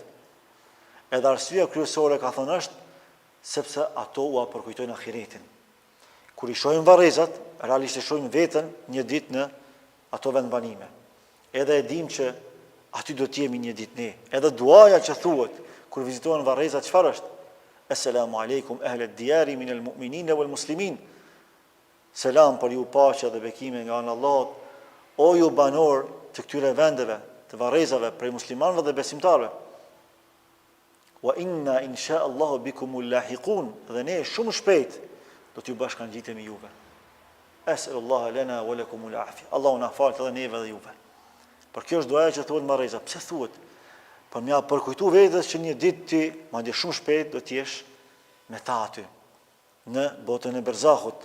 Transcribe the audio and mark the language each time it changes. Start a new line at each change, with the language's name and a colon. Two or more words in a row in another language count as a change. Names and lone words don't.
Albanian: Edhe arsyeja kryesore ka thënë është sepse ato u përkujtojnë ahiretin. Kur i shohim varrezat, realisht e shohim veten një ditë në ato vendbanime. Edhe e dim që aty do të jemi një ditë ne. Edhe duaja që thuhet kur vizitohen varrezat çfarë është?
Arabic: السلام عليكم أهل الديار من المؤمنين و المسلمين.
Albanian: Selam për ju, paqe dhe bekime nga ana e Allahut, o ju banor të këtyre vendeve, të varrezave prej muslimanëve dhe besimtarëve.
Arabic: و إنا إن شاء الله بكم لاحقون.
Albanian: Dhe ne shumë shpejt do t'ju bashkangjitemi juve.
Arabic: أسأل الله لنا و لكم العافية.
Albanian: Allahu na fal edhe neve dhe juve. Por kjo është duaja që thuhet në varreza. Pse thuhet? Për mja përkujtu vetes që një ditë ti, madje shumë shpejt, do t'jesh me ta aty, në botën e berzahut.